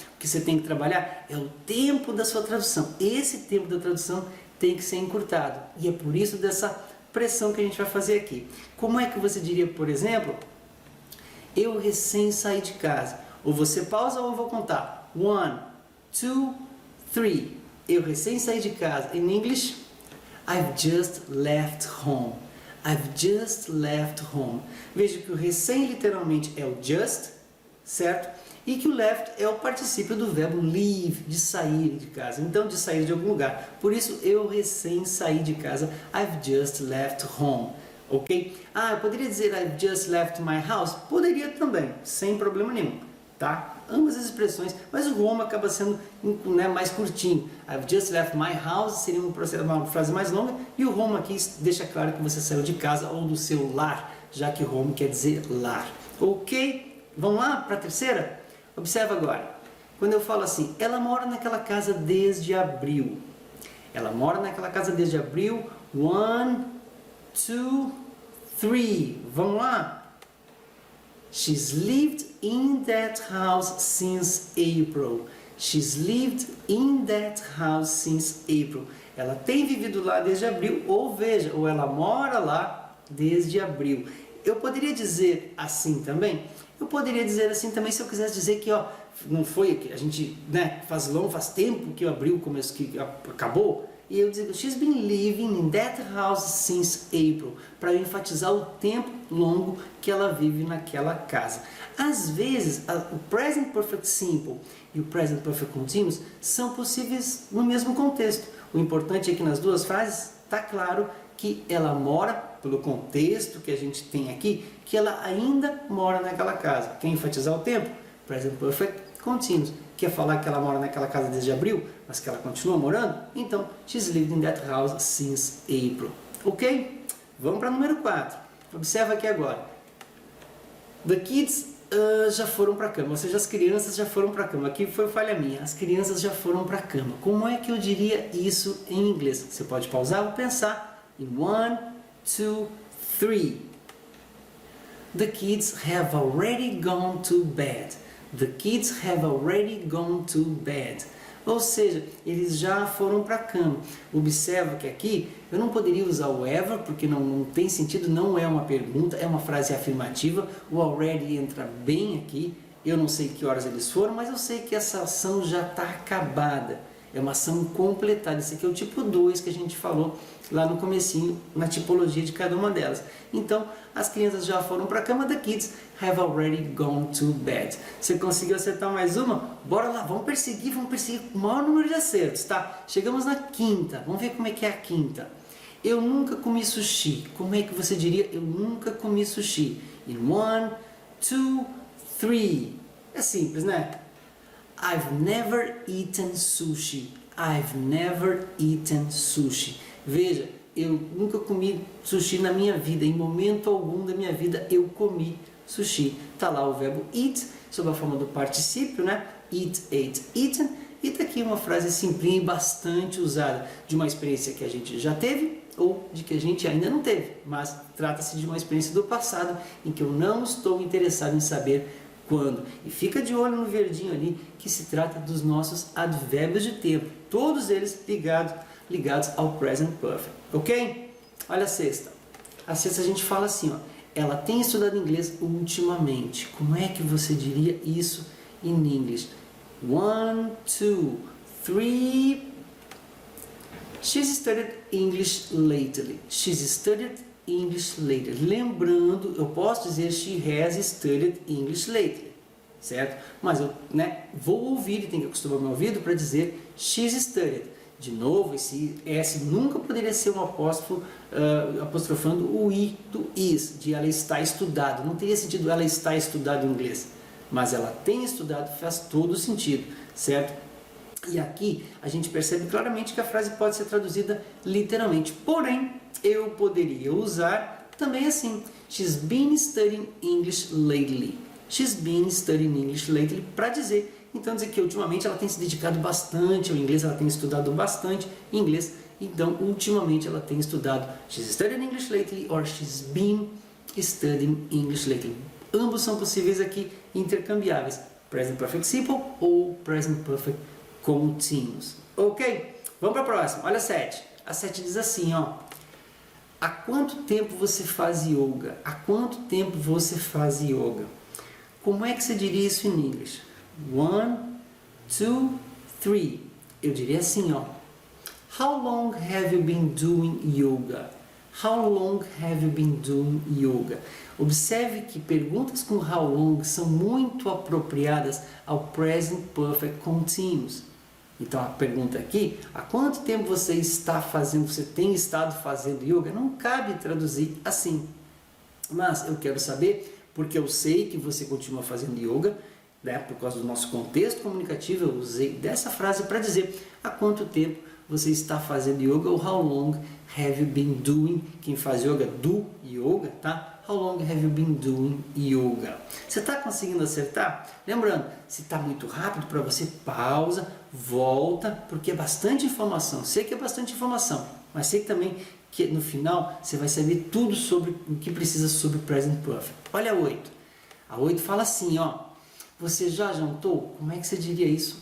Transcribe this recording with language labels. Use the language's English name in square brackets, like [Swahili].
[Portuguese] O que você tem que trabalhar é o tempo da sua tradução. Esse tempo da tradução tem que ser encurtado, e é por isso dessa pressão que a gente vai fazer aqui. Como é que você diria, por exemplo, eu recém saí de casa? Ou você pausa ou eu vou contar. 1, 2, 3. Eu recém saí de casa. [English] In English, I've just left home. I've just left home. [Portuguese] Veja que o recém literalmente é o just, certo? E que o left é o particípio do verbo leave, de sair de casa. Então, de sair de algum lugar. Por isso, eu recém saí de casa. [English] I've just left home. Ok? [Portuguese] Eu poderia dizer [English] I've just left my house? [Portuguese] Poderia também, sem problema nenhum. Tá? Ambas as expressões, mas o home acaba sendo mais curtinho. [English] I've just left my house [Portuguese] seria uma frase mais longa, e o home aqui deixa claro que você saiu de casa ou do seu lar, já que home quer dizer lar. Ok? Vamos lá para a terceira? Observa agora. Quando eu falo assim, ela mora naquela casa desde abril. Ela mora naquela casa desde abril. 1, 2, 3. Vamos lá? [English] She's lived in that house since April. She's lived in that house since April. [Portuguese] Ela tem vivido lá desde abril, ou veja, ou ela mora lá desde abril. Eu poderia dizer assim também? Eu poderia dizer assim também se eu quisesse dizer que, ó, não foi, a gente, faz tempo que o abril começou, que acabou. E eu digo, [English] she's been living in that house since April, [Portuguese] para enfatizar o tempo longo que ela vive naquela casa. Às vezes, o present perfect simple e o present perfect continuous são possíveis no mesmo contexto. O importante é que nas duas frases está claro que ela mora, pelo contexto que a gente tem aqui, que ela ainda mora naquela casa. Quer enfatizar o tempo? [English] Present perfect continuous. [Portuguese] Quer falar que ela mora naquela casa desde abril, mas que ela continua morando? [English] Então, she's lived in that house since April. [Portuguese] Ok? Vamos para o número 4. Observa aqui agora. [English] The kids [Portuguese] já foram para a cama, ou seja, as crianças já foram para a cama. Aqui foi falha minha, as crianças já foram para a cama. Como é que eu diria isso em inglês? Você pode pausar ou pensar em 1, 2, 3. [English] The kids have already gone to bed. The kids have already gone to bed. [Portuguese] Ou seja, eles já foram para a cama. Observa que aqui eu não poderia usar o ever, porque não tem sentido, não é uma pergunta, é uma frase afirmativa. O already entra bem aqui. Eu não sei que horas eles foram, mas eu sei que essa ação já está acabada. É uma ação completada. Esse aqui é o tipo 2 que a gente falou lá no comecinho, na tipologia de cada uma delas. Então, as crianças já foram para a cama. [English] The kids have already gone to bed. [Portuguese] Você conseguiu acertar mais uma? Bora lá, vamos perseguir o maior número de acertos, tá? Chegamos na quinta, vamos ver como é que é a quinta. Eu nunca comi sushi. Como é que você diria eu nunca comi sushi? [English] In 1, 2, 3. [Portuguese] É simples, né? [English] I've never eaten sushi. I've never eaten sushi. [Portuguese] Veja, eu nunca comi sushi na minha vida, em momento algum da minha vida eu comi sushi. Está lá o verbo eat, sob a forma do particípio, né? Eat, ate, eaten. E está aqui uma frase simplinha e bastante usada, de uma experiência que a gente já teve ou de que a gente ainda não teve. Mas trata-se de uma experiência do passado em que eu não estou interessado em saber quando. E fica de olho no verdinho ali, que se trata dos nossos advérbios de tempo. Todos eles ligados ao present perfect. Ok? Olha a sexta. A sexta a gente fala assim, ó. Ela tem estudado inglês ultimamente. Como é que você diria isso em inglês? 1, 2, 3. [English] She's studied English lately. She's studied English lately. [Portuguese] Lembrando, eu posso dizer [English] she has studied English lately, [Portuguese] certo? Mas eu vou ouvir e tenho que acostumar meu ouvido para dizer [English] she's studied. [Portuguese] De novo, esse S nunca poderia ser um apóstrofo apostrofando o I do is, de ela está estudado. Não teria sentido ela está estudado em inglês, mas ela tem estudado, faz todo sentido, certo? E aqui a gente percebe claramente que a frase pode ser traduzida literalmente. Porém, eu poderia usar também assim. [English] She's been studying English lately. She's been studying English lately [Portuguese] para dizer. Então, dizer que ultimamente ela tem se dedicado bastante ao inglês, ela tem estudado bastante inglês. Então, ultimamente ela tem estudado. [English] She's studying English lately or she's been studying English lately. [Portuguese] Ambos são possíveis aqui, intercambiáveis. Present Perfect Simple ou Present Perfect Continuous. Ok? Vamos para a próxima. Olha a 7. A 7 diz assim, ó. Há quanto tempo você faz yoga? Há quanto tempo você faz yoga? Como é que você diria isso em inglês? 1, 2, 3. Eu diria assim, ó. [English] How long have you been doing yoga? How long have you been doing yoga? [Portuguese] Observe que perguntas com how long são muito apropriadas ao present perfect continuous. Então a pergunta aqui, há quanto tempo você tem estado fazendo yoga? Não cabe traduzir assim. Mas eu quero saber, porque eu sei que você continua fazendo yoga, por causa do nosso contexto comunicativo, eu usei dessa frase para dizer há quanto tempo você está fazendo yoga, ou [English] how long have you been doing, [Portuguese] quem faz yoga, do yoga, tá? [English] How long have you been doing yoga? [Portuguese] Você está conseguindo acertar? Lembrando, se está muito rápido para você, pausa, volta, porque é bastante informação. Sei que é bastante informação, mas sei também que no final você vai saber tudo sobre o que precisa sobre Present Perfect. Olha a 8. A 8 fala assim, ó. Você já jantou? Como é que você diria isso?